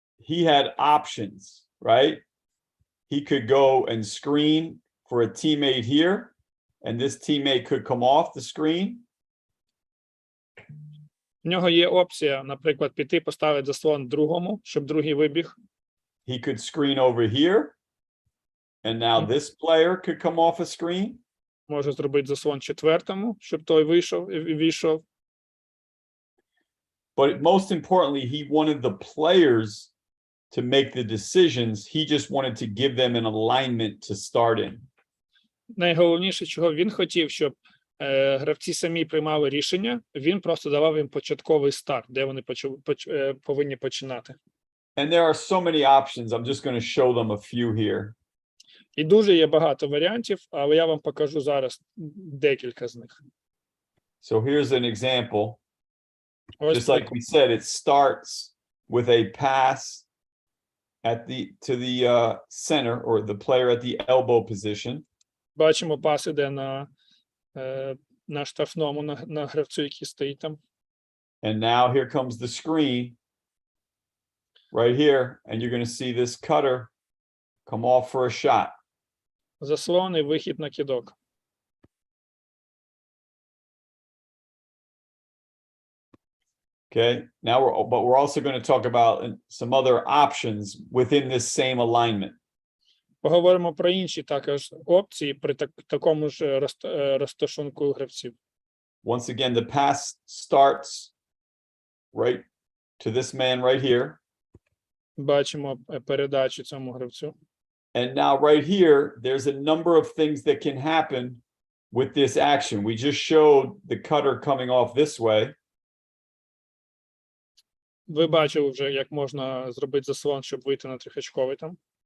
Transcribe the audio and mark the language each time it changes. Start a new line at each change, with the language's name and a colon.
English: he had options, right? He could go and screen for a teammate here, and this teammate could come off the screen.
Ukrainian: в нього є опція, наприклад, піти поставити заслон другому, щоб другий вибіг.
English: He could screen over here, and now this player could come off a screen.
Ukrainian: Може зробити заслон четвертому, щоб той вийшов і війшов.
English: But most importantly, he wanted the players to make the decisions. He just wanted to give them an alignment to start in.
Ukrainian: Найголовніше, чого він хотів, щоб гравці самі приймали рішення, він просто давав їм початковий старт, де вони повинні починати.
English: And there are so many options. I'm just going to show them a few here.
Ukrainian: І дуже є багато варіантів, але я вам покажу зараз декілька з них.
English: So here's an example.
Ukrainian: Ось
English: Just like we said, it starts with a pass to the center, or the player at the elbow position.
Ukrainian: бачимо, пас іде на штрафному, на гравцю, який стоїть там.
English: And now here comes the screen right here, and you're going to see this cutter come off for a shot.
Ukrainian: Заслон і вихід на кидок.
English: Okay, now we're also going to talk about some other options within this same alignment.
Ukrainian: Поговоримо про інші також опції при такому ж розташунку гравців.
English: Once again, the pass starts right to this man right here.
Ukrainian: Бачимо передачу цьому гравцю.
English: And now right here, there's a number of things that can happen with this action. We just showed the cutter coming off this way.
Ukrainian: Ви бачили вже, як можна зробити заслон, щоб вийти на трьохочковий там.